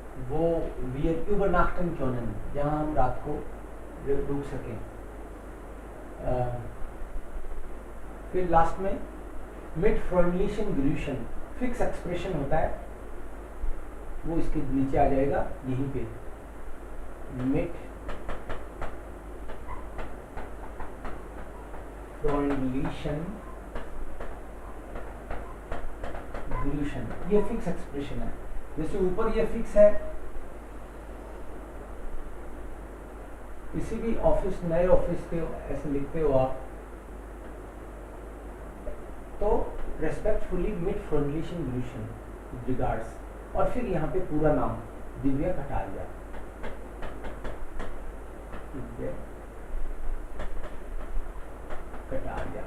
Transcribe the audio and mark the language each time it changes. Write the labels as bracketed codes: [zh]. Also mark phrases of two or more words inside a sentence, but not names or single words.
[de] वो wir übernachten können, [hi] जहाँ हम रात को रुक सकें। फिर लास्ट में [de] mit freundlichen Grüßen, [hi] फिक्स एक्सप्रेशन होता है, वो इसके नीचे आ जाएगा यहीं पे, [de] mit freundlichen Grüßen, [hi] ये फिक्स एक्सप्रेशन है। जैसे ऊपर ये फिक्स है, किसी भी ऑफिस, नए ऑफिस के ऐसे लिखते हो आप, तो रेस्पेक्टफुली [de] mit freundlichen Grüßen [hi] रिगार्ड्स, और फिर यहाँ पे पूरा नाम दिव्या कटारिया, दिव्या कटारिया।